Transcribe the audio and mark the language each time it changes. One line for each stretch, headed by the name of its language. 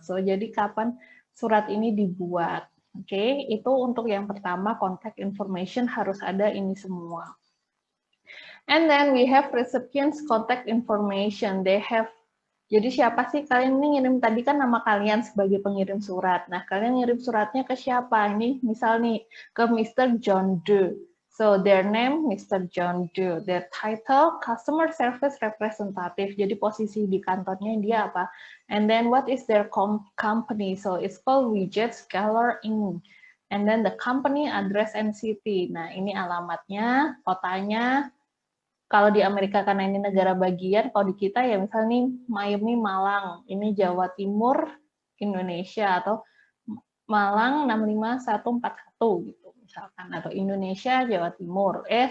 Indonesian: So, jadi kapan surat ini dibuat. Oke, itu untuk yang pertama, contact information harus ada ini semua.
English: And then we have recipient's contact information.
Indonesian: They have, jadi siapa sih kalian ini ngirim tadi kan nama kalian sebagai pengirim surat. Nah, kalian ngirim suratnya ke siapa? Ini misal nih ke Mr. John Doe.
English: So their name Mr. John Doe. Their title Customer Service Representative.
Indonesian: Jadi posisi di kantornya dia apa?
English: And then what is their company? So it's called Widget Scalar Inc. And then the company address and city.
Indonesian: Nah, ini alamatnya, kotanya. Kalau di Amerika karena ini negara bagian, kalau di kita ya misalnya nih Miami, Malang, ini Jawa Timur, Indonesia, atau Malang 65141 gitu misalkan, atau Indonesia, Jawa Timur.